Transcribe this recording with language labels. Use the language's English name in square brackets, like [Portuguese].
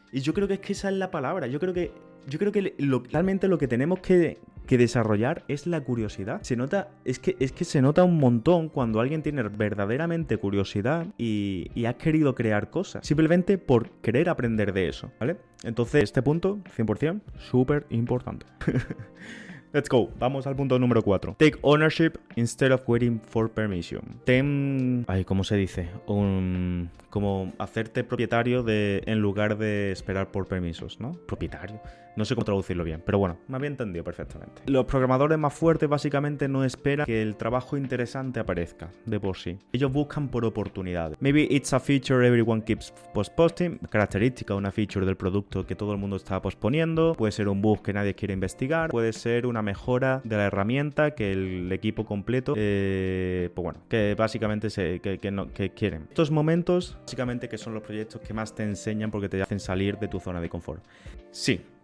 [Spanish] Y yo creo que es que esa es la palabra. Yo creo que realmente lo que tenemos que desarrollar es la curiosidad. Se nota, es que se nota un montón cuando alguien tiene verdaderamente curiosidad y ha querido crear cosas, simplemente por querer aprender de eso, ¿vale? Entonces, este punto, 100%, súper importante. [English] Let's go. [Spanish] Vamos al punto número 4. [English] Take ownership instead of waiting for permission. [Spanish] ¿Cómo se dice? Como hacerte propietario en lugar de esperar por permisos, ¿no? Propietario. No sé cómo traducirlo bien, pero bueno, me había entendido perfectamente. Los programadores más fuertes básicamente no esperan que el trabajo interesante aparezca de por sí. Ellos buscan por oportunidades. [English] Maybe it's a feature everyone keeps postposting. [Spanish] Característica, una feature del producto que todo el mundo está posponiendo. Puede ser un bug que nadie quiere investigar. Puede ser una mejora de la herramienta que el equipo completo, que básicamente que quieren. Estos momentos, básicamente, que son los proyectos que más te enseñan porque te hacen salir de tu zona de confort. Sí.